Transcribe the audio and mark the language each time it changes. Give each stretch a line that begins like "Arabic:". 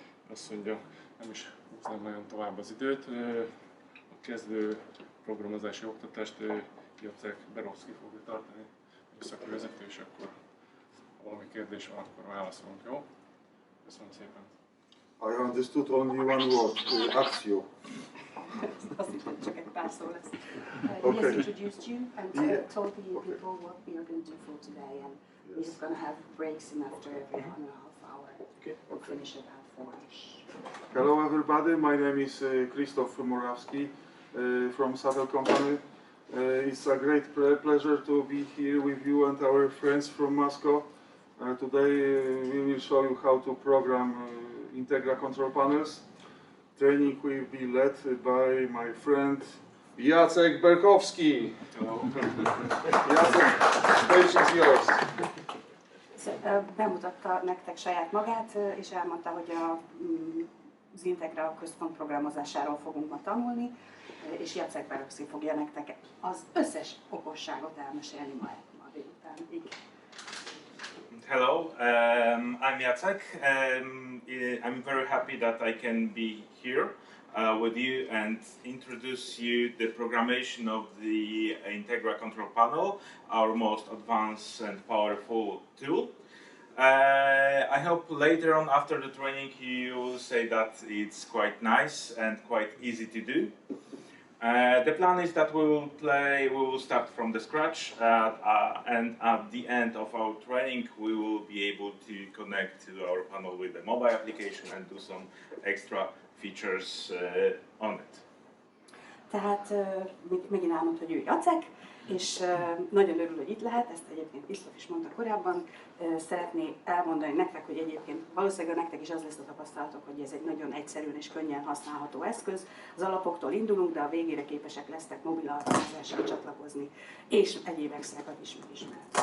Hungarian: Azt mondja, nem is húznám nagyon tovább az időt. A kezdő programozási oktatást Jacek Berovszky fogja tartani, műszaki vezető, és akkor ha valami kérdés van, akkor válaszolunk, jó? Köszönöm szépen.
English: I understood only one word, akció.
Hungarian: Azt hittem, csak egy pár szó lesz.
English: Okay. He has introduced you and told the people what we are going to do for today, and we're going to have breaks in after every 1.5 hour. We'll finish at about 4-ish. Hello everybody, my name is Krisztof Moravszky from SATEL company. It's a great pleasure to be here with you and our friends from Moscow. Today we will show you how to program Integra control panels. Training will be led by my friend Jacek Berkowski. Hello. Jacek, stage is yours.
Hungarian: Bemutatta nektek saját magát, és elmondta, hogy az Integra központ programozásáról fogunk ma tanulni, és Jacek Berovszky fogja nektek az összes okosságot elmesélni ma délután. Igen.
English: Hello, I'm Jacek. I'm very happy that I can be here with you and introduce you the programmation of the Integra control panel, our most advanced and powerful tool. I hope later on after the training you will say that it's quite nice and quite easy to do. The plan is that we will start from the scratch and at the end of our training we will be able to connect to our panel with the mobile application and do some extra features on it.
Hungarian: Tehát megint elmondta, hogy ő Jacek, És nagyon örül, hogy itt lehet, ezt egyébként Krisztof is mondta korábban. Szeretné elmondani nektek, hogy egyébként valószínűleg nektek is az lesz a tapasztalatok, hogy ez egy nagyon egyszerűen és könnyen használható eszköz. Az alapoktól indulunk, de a végére képesek lesztek mobil alkalmazással csatlakozni, és egyéb extrákat is megismerni.